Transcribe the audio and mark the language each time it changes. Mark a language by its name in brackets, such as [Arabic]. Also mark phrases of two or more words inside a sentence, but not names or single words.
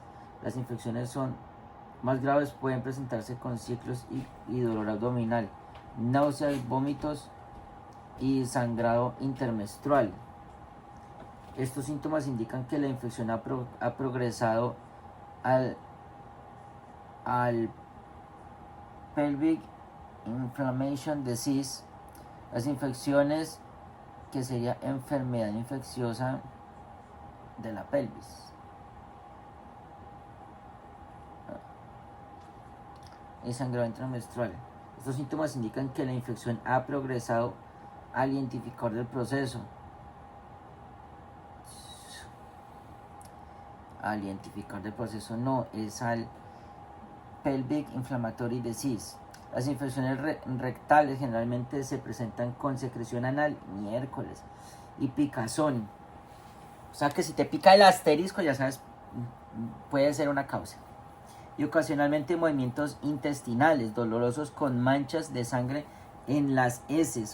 [Spanish] Las infecciones son más graves, pueden presentarse con ciclos y dolor abdominal, náuseas, vómitos y sangrado intermenstrual. Estos síntomas indican que la infección ha progresado al [English] pelvic inflammation disease. [Spanish] Las infecciones, que sería enfermedad infecciosa de la pelvis. El sangrado intermenstrual. Estos síntomas indican que la infección ha progresado al identificar del proceso. Al identificar del proceso no, es al [English] pelvic inflammatory disease. [Spanish] Las infecciones rectales generalmente se presentan con secreción anal, miércoles, y picazón. O sea que si te pica el asterisco, ya sabes, puede ser una causa. Y ocasionalmente movimientos intestinales dolorosos con manchas de sangre en las heces.